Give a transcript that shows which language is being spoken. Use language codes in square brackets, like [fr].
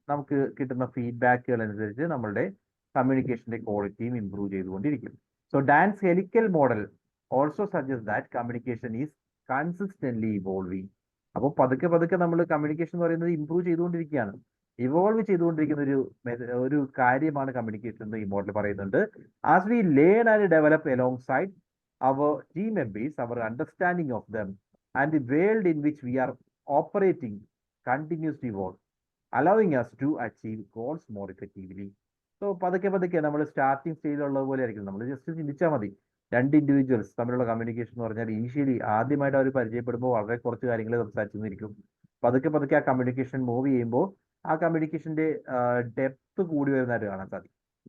[ml] നമുക്ക് കിട്ടുന്ന ഫീഡ്ബാക്കുകൾ അനുസരിച്ച് നമ്മളുടെ കമ്മ്യൂണിക്കേഷന്റെ ക്വാളിറ്റിയും ഇംപ്രൂവ് ചെയ്തുകൊണ്ടിരിക്കും. [en] So Dance helical model also suggest that communication is consistently evolving. [ml] അപ്പോൾ പതുക്കെ പതുക്കെ നമ്മൾ കമ്മ്യൂണിക്കേഷൻ എന്ന് പറയുന്നത് ഇംപ്രൂവ് ചെയ്തുകൊണ്ടിരിക്കുകയാണ്, ഇവോൾവ് ചെയ്തുകൊണ്ടിരിക്കുന്ന ഒരു കാര്യമാണ് കമ്മ്യൂണിക്കേഷൻ എന്ന് ഈ മോഡൽ പറയുന്നുണ്ട്. [en] As we learn and develop alongside our team members, our understanding of them, and the world in which we are operating continues to evolve, allowing us to achieve goals more effectively. [ml] So പതുക്കെ പതുക്കെ നമ്മൾ starting സ്റ്റേജിലുള്ള പോലെ ആയിരിക്കും. നമ്മൾ just ചിന്തിച്ചാൽ മതി, രണ്ട് individuals തമ്മിലുള്ള കമ്മ്യൂണിക്കേഷൻ എന്ന് പറഞ്ഞാൽ ഇനീഷ്യലി ആദ്യമായിട്ട് അവർ പരിചയപ്പെടുമ്പോൾ വളരെ കുറച്ച് കാര്യങ്ങൾ സംസാരിച്ചിരിക്കും. പതുക്കെ പതുക്കെ ആ കമ്മ്യൂണിക്കേഷൻ മൂവ് ചെയ്യുമ്പോൾ ആ കമ്മ്യൂണിക്കേഷന്റെ ഡെപ്ത് കൂടി വരുന്നതായിട്ട് കാണാൻ സാധിക്കും.